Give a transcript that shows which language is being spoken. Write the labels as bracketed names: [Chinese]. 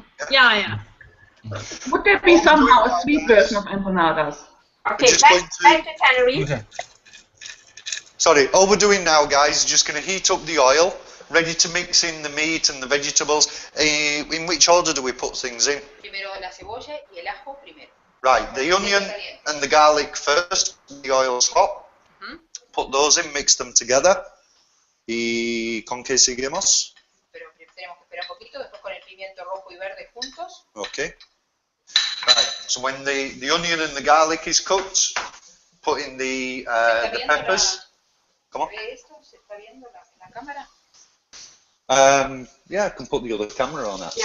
[English] Yeah. Would there be somehow a sweet version of empanadas? Okay, just back going to Tenerife. Okay. Sorry, all we're doing now, guys, is just going to heat up the oil, ready to mix in the meat and the vegetables. In which order do we put things in? [Spanish] Primero la cebolla y el ajo primero. [English] Right, the onion and the garlic first. The oil's hot. Put those in, mix them together. [Spanish] ¿Y con qué seguimos? Pero tenemos que esperar un poquito, después con el pimiento rojo y verde juntos. [English] Okay. Right, so when the onion and the garlic is cooked, put in the peppers. Come on. [Spanish] ¿Esto se está viendo en la cámara? [English] Yeah, I can put the other camera on, actually.